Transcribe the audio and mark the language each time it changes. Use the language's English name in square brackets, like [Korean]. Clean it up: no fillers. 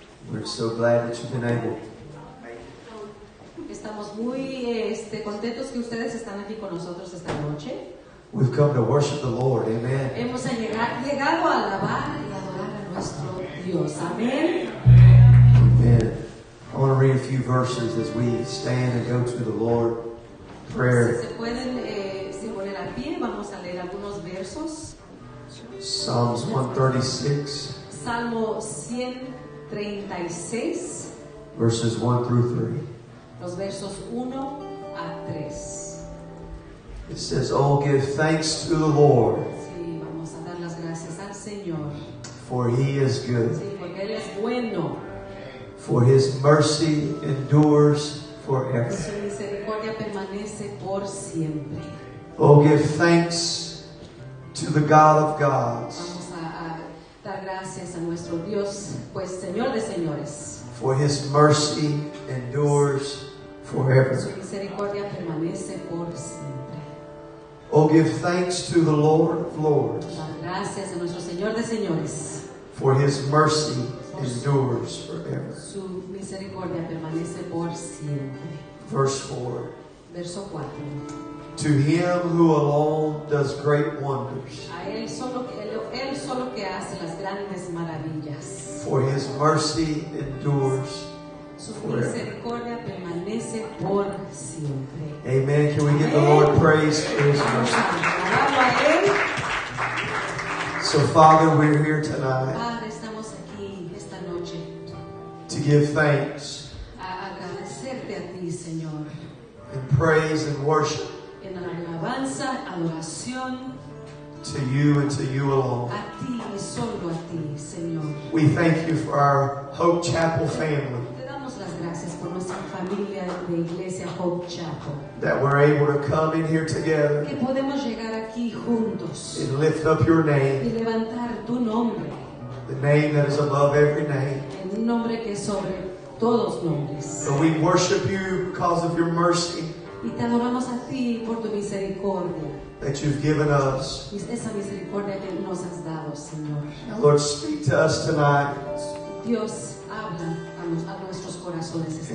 [English] We're so glad that you've been able. [Spanish] Estamos muy contentos que ustedes están aquí con nosotros esta noche. [English] We've come to worship the Lord. Amen. [Spanish] Hemos llegado a alabar y adorar a nuestro Dios. Amén. [English] Amen. I want to read a few verses as we stand and go to the Lord. Prayer. [Spanish] Si se pueden poner a pie, vamos a leer algunos versos. [English] Psalms 136. [Spanish] Salmo 136. [English] Verses 1 through 3. [Spanish] Los versos 1 a 3. [English] It says, "Oh, give thanks to the Lord, [Spanish] Sí, vamos a dar las gracias al Señor. [English] for He is good. [Spanish] Sí, porque Él es bueno. [English] For His mercy endures forever. [Spanish] Su misericordia permanece por siempre. [English] Oh, give thanks to the God of gods, [Spanish] Vamos a dar gracias a nuestro Dios, pues Señor de señores. [English] for His mercy endures forever. [Spanish] Su misericordia permanece por siempre. [English] Oh, give thanks to the Lord of lords, [Spanish] Dar gracias a nuestro Señor de señores. [English] for His mercy endures forever. [Spanish] Su misericordia permanece por siempre. [English] Verse 4. [Spanish] Verso 4. [English] To Him who alone does great wonders, [Spanish] A Él solo que hace las grandes maravillas. [English] for His mercy endures [Spanish] Su [English] forever. [Spanish] misericordia permanece por siempre. [English] Amen. Can we give the Lord praise for His [Spanish] Vamos [English] mercy? [Spanish] a alabarlo a Él. [English] So, Father, we're here tonight [Spanish] Padre, estamos aquí esta noche [English] to give thanks [Spanish] a agradecerte a ti, Señor, [English] and praise and worship [Spanish] en alabanza, adoración [English] to You and to You alone. [Spanish] a ti y solo a ti, Señor. [English] We thank You for our Hope Chapel family, [Spanish] Te damos las gracias por nuestra familia de Iglesia Hope Chapel, [English] that we're able to come in here together [Spanish] que podemos llegar aquí juntos [English] and lift up Your [Spanish] y [English] name, [Spanish] levantar tu nombre, [English] the name that is above every name. [Spanish] en un nombre que es sobre todos nombres. [English] So we worship You because of Your mercy [Spanish] Y te adoramos a ti por tu misericordia, [English] that You've given us. [Spanish] y esa misericordia que nos has dado, Señor. [English] Now, Lord, speak to us tonight [Spanish] Dios, habla a nuestros corazones esta